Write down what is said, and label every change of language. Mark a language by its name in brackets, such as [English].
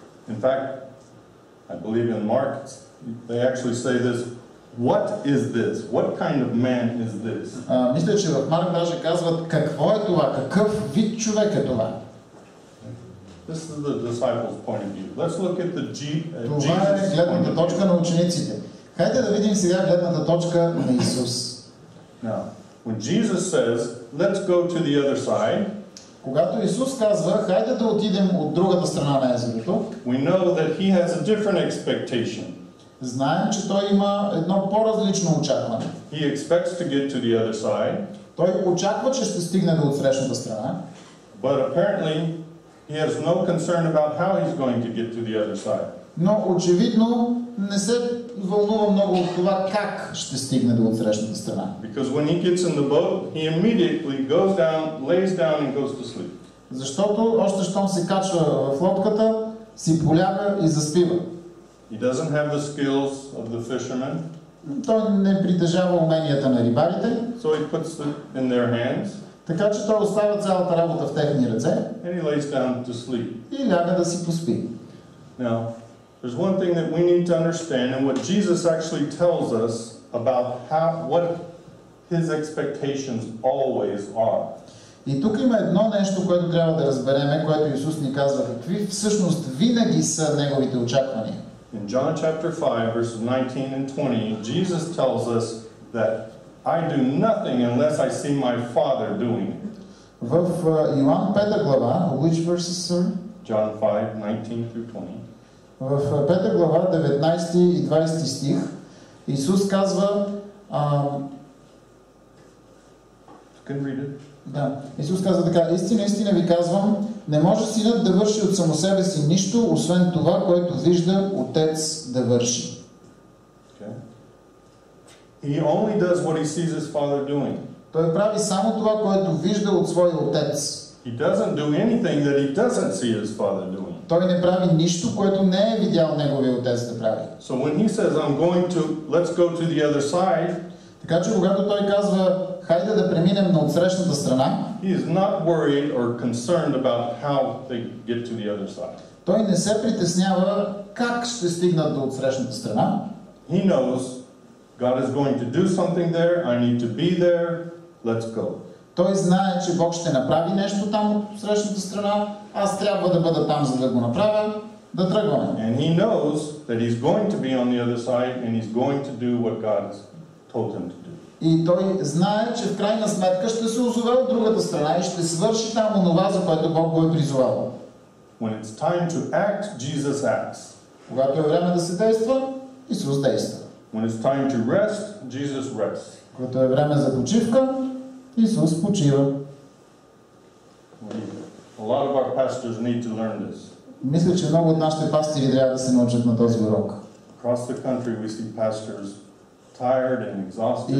[English] In fact, I believe in Mark, they actually say this, what is this? What kind of man is this? [Bulgarian] Мисля, че в Марк даже казват, какво е това? Какъв вид човек е това? [English] This is the disciples' point of view. Let's look at the [Bulgarian] Това е гледната точка на учениците. Хайде да видим сега гледната точка на Исус. [English] Now, when Jesus says, let's go to the other side, [Bulgarian] когато Исус казва, хайде да отидем от другата страна на езерото, [English] we know that he has a different expectation. [Bulgarian] знаем, че той има едно по-различно очакване. [English] He expects to get to the other side. [Bulgarian] Той очаква, че ще стигне до отсрещната страна. [English] But apparently, he has no concern about how he's going to get to the other side. [Bulgarian] Но очевидно не се вълнува много от това как ще стигне до отсрещната страна. [English] Because when he gets in the boat, he immediately goes down, lays down and goes to sleep. [Bulgarian] Защото още щом се качва в лодката, си поляга и заспива. [English] He doesn't have the skills of the fishermen. [Bulgarian] Той не притежава уменията на рибарите. [English] So he puts them in their hands. [Bulgarian] Така че той оставя цялата работа в техни ръце. [English] And he lays down to sleep. [Bulgarian] И ляга да си поспи. [English] Now, there's one thing that we need to understand, and what Jesus actually tells us about what his expectations always are. [Bulgarian] И тук има едно нещо, което трябва да разбереме, което Исус ни казва, какви всъщност винаги са неговите очаквания. [English] In John chapter 5, verses 19 and 20, Jesus tells us that I do nothing unless I see my Father doing it. [Bulgarian] В Йоан 5 глава, [English] which verses, sir? John 5, 19 through 20. [Bulgarian] В 5 глава, 19 и 20 стих, Исус казва, [English] Can read it. [Bulgarian] да, Исус казва така, истина, истина ви казвам, не може синът да върши от само себе си нищо, освен това, което вижда Отец да върши. [English] Okay. He only does what he sees his Father doing. [Bulgarian] Той прави само това, което вижда от своя Отец. [English] He doesn't do anything that he doesn't see his Father doing. [Bulgarian] Той не прави нищо, което не е видял неговия Отец да прави. [English] So when he says, let's go to the other side, [Bulgarian] така че когато той казва, хайде да преминем на отсрещната страна, [English] he is not worried or concerned about how they get to the other side. [Bulgarian] Той не се притеснява как ще стигнат до отсрещната страна. [English] He knows God is going to do something there, I need to be there, let's go. [Bulgarian] Той знае, че Бог ще направи нещо там от срещната страна, аз трябва да бъда там, за да го направя, да тръгваме. [English] And he knows that he's going to be on the other side and he's going to do what God has told him to do. [Bulgarian] И той знае, че в крайна сметка ще се озове от другата страна и ще свърши там онова, за което Бог го е призовал. [English] When it's time to act, Jesus acts. [Bulgarian] Когато е време да се действа, Исус действа. [English] When it's time to rest, Jesus rests. [Bulgarian] Когато е време за почивка, Исус почива. [English] A lot of our pastors need to learn this. [Bulgarian] Мисля, че много от нашите пастири трябва да се научат на този урок. [English] Across the country we see pastors tired and exhausted.